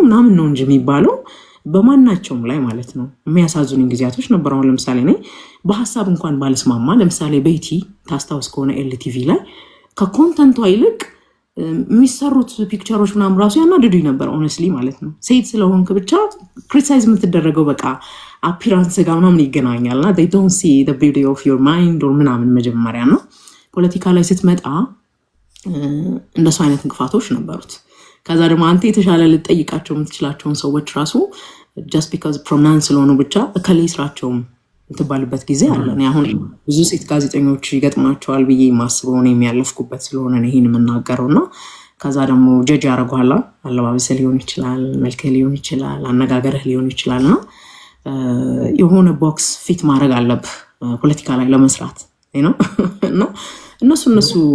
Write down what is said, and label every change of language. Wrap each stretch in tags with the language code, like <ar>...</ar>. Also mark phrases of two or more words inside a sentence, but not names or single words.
<am>ምናምን ነው እንጂ የሚባለው በማናቸውም ላይ ማለት ነው የሚያሳዝኑኝ ጊዜያቶች ነበር አሁን ለምሳሌ እኔ በሀሳብ እንኳን ባልስማማ ለምሳሌ ቤቲ ታስታውስ ከሆነ ኤልቲቪ ላይ ከኮንተንቷ ይልቅ የሚሰሩት ፒክቸሮች ምናምን ራሱ ያናድዱኝ ነበር ኦነስትሊ ማለት ነው ሴት ስለሆንክ ብቻ ክሪቲሳይዝ የምትደረገው በቃ አፒራንስ ጋር ምናምን ይገናኛል እና</am> <en>they don't see the beauty of your mind or</en> <am>ምናምን መጀመሪያ ነው ፖለቲካ ላይ ስትመጣ እንደሱ አይነት እንቅፋቶች ነበሩት ከዛ ደግሞ አንተ የተሻለ ልጠይቃቸው የምትችላቸውን ሰዎች ራሱ</am> <en>just because pronounce</en> <am>ስለሆኑ ብቻ እከሌ ስራቸውም እንትባልበት ጊዜ አለ እኔ አሁን ብዙ ሴት ጋዜጠኞች ይገጥማቸዋል ብዬ ማስበው ነው የሚያለፍኩበት ስለሆነ ነው ይሄን የምናገረውና ከዛ ደግሞ ጀጅ ያደርጓላ አለባበስ ሊሆን ይችላል መልክ ሊሆን ይችላል አነጋገርህ ሊሆን ይችላልና የሆነ ቦክስ ፊት ማድረግ አለብህ ፖለቲካ ላይ ለመስራት ነው እና እነሱ</am>